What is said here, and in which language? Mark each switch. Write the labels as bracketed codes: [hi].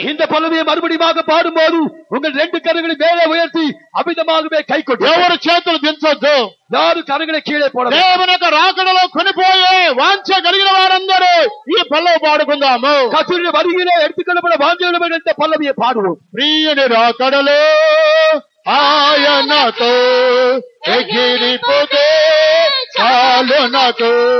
[ta] இந்த பல்லவியை மறுபடியும் பாடும்போது உங்கள் 2 கரங்களை மேலே உயர்த்தி அமிதமாகவே கை கொட்டு. [te] ఎవరు చేతులు దించొద్దు, [ta] யாரு கரங்களை கீழே போட. [te] దేవుని యొక్క రాకడలో కొనిపోయే వాంఛ కలిగిన వారందరూ ఈ పల్లవి పాడుకుందాము. [ta] கர்த்தருடைய வருகையிலே எடுத்துக்கொள்ளப்பட வாஞ்சையுள்ளவர்கள் இந்த பல்லவியை பாடுவோம். [te] ప్రియుని రాకడలో ఆయనతో ఎగిరిపోతే చాలు నాకు.